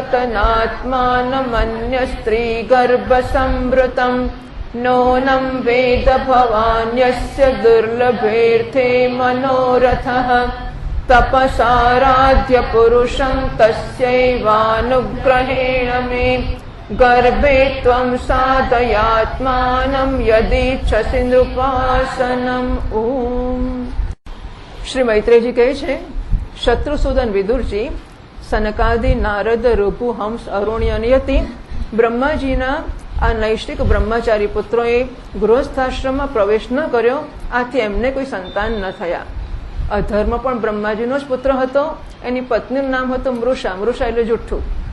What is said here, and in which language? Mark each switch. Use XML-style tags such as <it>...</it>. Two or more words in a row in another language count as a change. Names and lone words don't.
<sa>वतनात्मानमन्यस्त्रीगर्भसंवृतं नूनं वेद भवान् यस्य दुर्लभेऽर्थे मनोरथः तपसाराध्य पुरुषं तस्यैवानुग्रहेण मे गर्भे त्वं साधयात्मानं यदीच्छसि नृपासनम्।</sa> <gu>ओम। श्री मैत्रेयजी કહે છે, શત્રુસૂદન વિદુરજી, સનકાદિ, નારદ, રઘુ, હંસ, અરુણ્ય અને યતિ બ્રહ્માજીના આ નૈષ્ઠિક બ્રહ્મચારી પુત્રોએ ગૃહસ્થાશ્રમમાં પ્રવેશ ન કર્યો, આથી એમને કોઈ સંતાન ન થયા. અધર્મ પણ બ્રહ્માજીનો જ પુત્ર હતો. એની પત્નીનું નામ હતું મૃષા. મૃષા એટલે જુઠ્ઠું.</gu>